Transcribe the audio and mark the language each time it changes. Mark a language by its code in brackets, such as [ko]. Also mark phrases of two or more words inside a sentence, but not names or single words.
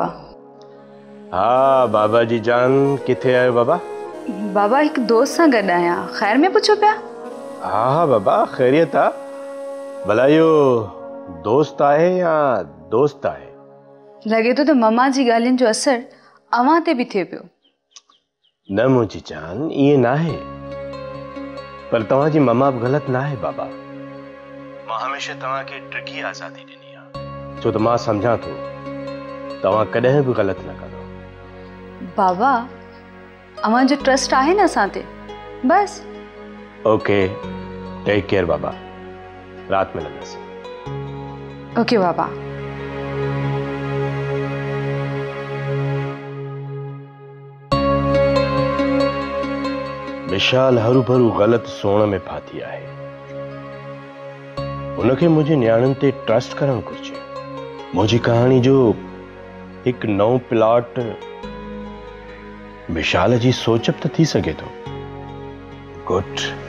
[sd] हाँ बाबा जी जान, किथे आयो बाबा? बाबा हिकु दोस्त सां गॾु आहियां। ख़ैर में पुछो पिया? हाँ हाँ बाबा, ख़ैरियत आहे। भला इहो दोस्त आहे या दोस्त आहे? लॻे थो त ममा जी ॻाल्हियुनि जो असरु अव्हां ते बि थिए पियो। न मुंहिंजी जान, ईअं न आहे। पर तव्हांजी ममा बि ग़लति न आहे बाबा। मां हमेशह तव्हांखे ट्रिकी आज़ादी ॾिनी आहे, छो त मां सम्झां थो तव्हां कॾहिं बि ग़लति न कंदो। बाबा, अव्हां जो ट्रस्ट आहे न असां ते, बस। [en] okay, take care [sd] बाबा। रात में मिलंदासीं। ओके बाबा। विशाल हरू भरू ग़लति सोण में फाथी आहे। उनखे मुंहिंजे न्याणियुनि ते ट्रस्ट करणु घुरिजे। मुंहिंजी कहाणी जो हिकु नओं प्लॉट विशाल जी सोच बि त थी सघे थो। गुड।